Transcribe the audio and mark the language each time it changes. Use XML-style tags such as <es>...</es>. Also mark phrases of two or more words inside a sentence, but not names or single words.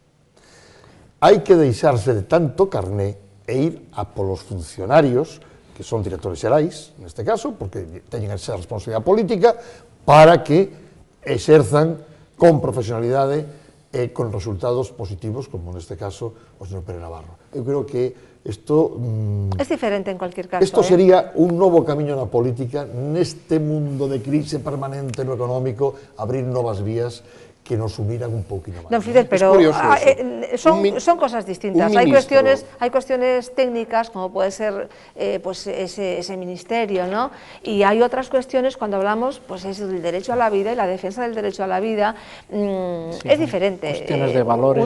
<gl>Hai que deixarse de tanto carné e ir a polos funcionarios, que son directores xerais, neste caso, porque teñen esa responsabilidade política, para que exerzan con profesionalidade e con resultados positivos, como neste caso o señor Pérez Navarro. Eu creo que isto...</gl> <es>Es diferente en cualquier caso.</es> <gl>Isto sería un novo camiño na política, neste mundo de crise permanente no económico, abrir novas vías que nos umiran un pouquinho máis.</gl> <es>Don Fidel, pero son cosas distintas. Hay cuestiones técnicas, como puede ser pues ese ministerio, ¿no? Y hay otras cuestiones cuando hablamos, pues es el derecho a la vida y la defensa del derecho a la vida, es diferente. Cuestiones de valores</es>